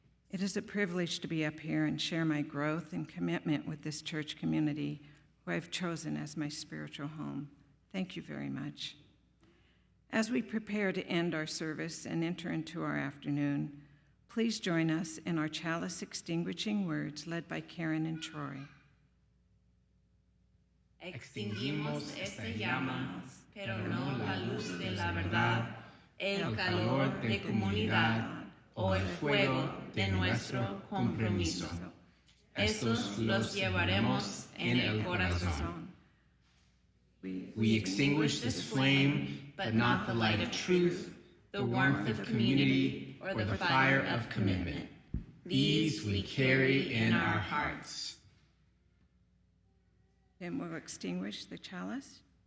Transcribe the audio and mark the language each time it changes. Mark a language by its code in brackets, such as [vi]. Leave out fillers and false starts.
[en] It is a privilege to be up here and share my growth and commitment with this church community who I've chosen as my spiritual home. Thank you very much. As we prepare to end our service and enter into our afternoon, please join us in our Chalice Extinguishing words led by Karen and Troy. [es] Extinguimos esta llama, pero no la luz de la verdad, el calor de comunidad o el fuego de nuestro compromiso. Estos los llevaremos en el corazón. [en] We extinguish this flame, but not the light of truth, the warmth of community, or the fire of commitment. These we carry in our hearts. Tim will extinguish the chalice.